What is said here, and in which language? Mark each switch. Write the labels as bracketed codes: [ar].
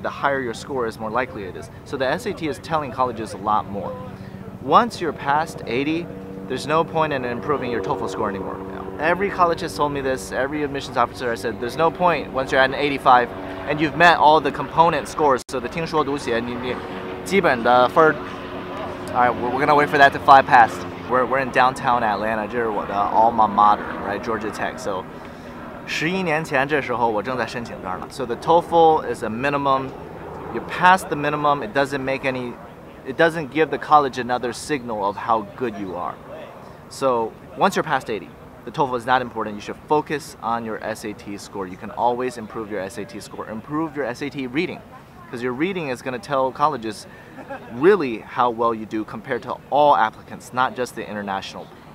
[en] The higher your score is, more likely it is. So the SAT is telling colleges a lot more. Once you're past 80, there's no point in improving your TOEFL score anymore. Every college has told me this, every admissions officer has said, there's no point once you're at an 85 and you've met all the component scores. So the [zh] 听说读写你基本的分. [en] Alright, we're gonna wait for that to fly past. We're in downtown Atlanta, [zh] 这是我的 [en] alma mater, right, Georgia Tech. So [zh] 11年前这时候我正在申请这儿呢. [en] So the TOEFL is a minimum. You pass the minimum, it doesn't give the college another signal of how good you are. So once you're past 80, the TOEFL is not important. You should focus on your SAT score. You can always improve your SAT score. Improve your SAT reading, because your reading is going to tell colleges really how well you do compared to all applicants, not just the international.